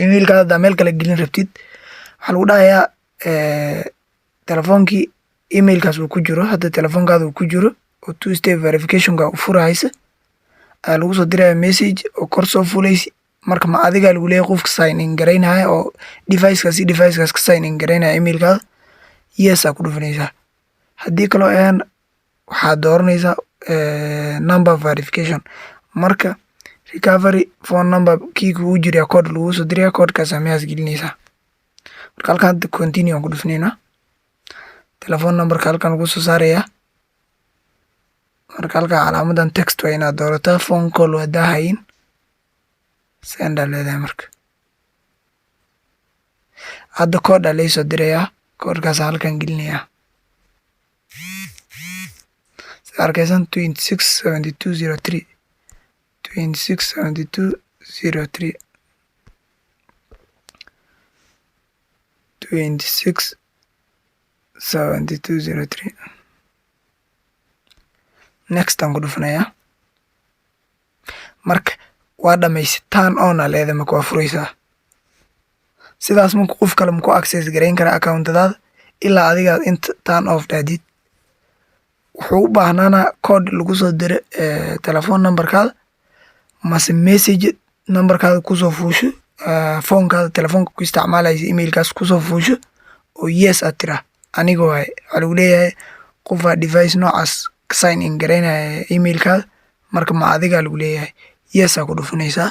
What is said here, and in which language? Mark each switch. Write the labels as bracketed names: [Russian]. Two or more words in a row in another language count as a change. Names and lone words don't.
[Somali] Email-kaada haddaa meel kale gelin rabtid waxaa lagu dhahayaa telefoonkii email-kaas uu ku jiro hadda telefoonkaada uu ku jiro oo [English] two step verification-ka [Somali] u furaysa ayaa lagu soo diraya message oo kor soo fulaysi. Marka ma adiga lagu leeyahay qofka [English] sign in [Somali] gareynaya oo device-kaas ka [English] sign in [Somali] gareynaya email-kaada yes aad ku dhufanaysaa. Haddii kaloo waxaad dooranaysaa [English] number verification. [Somali] Marka [English] recovery phone number [Somali] kii kugu jira code lagu soo diraya code-kaas meeshaas gelinaysaa. Marka halkan hadda continue aan ku dhufanaynaa. [English] Telephone number-ka [Somali] halkan lagu soo saaraya. Marka halkan calaamadan text waa inaad doorataa [English] phone call [Somali] haddaa hayin send aad leedahay. Marka hadda code aa laysoo dirayaa code-kaas halkan gelinayaa. Sida arkaysan 267203 267203 267203 next aan ku dhufanayaa. Marka waa dhamaysi [English] turn on [Somali] aa leedahay marka waa furaysaa. Sidaas marka qof kale ma ku access gareyn kara account-daada ilaa adiga inta [English] turn off [Somali] dhaadid. Wuxuu u baahnaanaa code lagu soo diray [English] telephone number-kaada [Somali] mase message number-kaada kusoo fuusho phone-kaada telefoonka ku isticmaalaysa email-kaas kusoo fuusho oo yes aad tiraa aniga waaye. Waxaa lagu leeyahay qofaa device noocaas ka [English] sign in [Somali] gareynaya email-kaada marka ma adiga lagu leeyahay yes aad ku dhufanaysaa.